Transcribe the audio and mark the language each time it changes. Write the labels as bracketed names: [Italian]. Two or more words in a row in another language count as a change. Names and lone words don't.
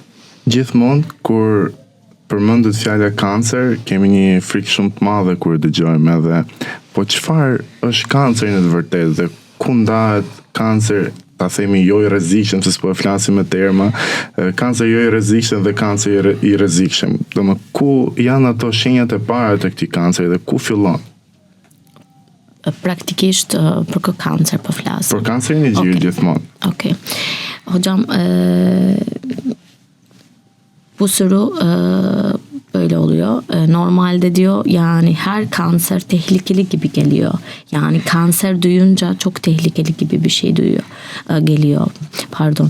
[Albanian] Gjithmonë kur përmendet fjala kancer, kemi një frikë shumë të madhe kur dëgjojmë edhe, po çfarë është kanceri në të vërtetë dhe ku ndahet kancer, ta themi jo i rrezikshëm, se s'po e flasim me terma, kancer jo i rrezikshëm dhe kancer i rrezikshëm. Domethënë ku janë ato shenjat e para të këtij kanceri dhe ku fillon? Praktikisht për kë kancer po flas. Për kancerin e gjirit gjithmonë. Okej. [Turkish] Hocam bu soru öyle oluyor. Normalde diyor yani her kanser tehlikeli gibi geliyor. Yani kanser duyunca çok tehlikeli gibi bir şey geliyor. Pardon.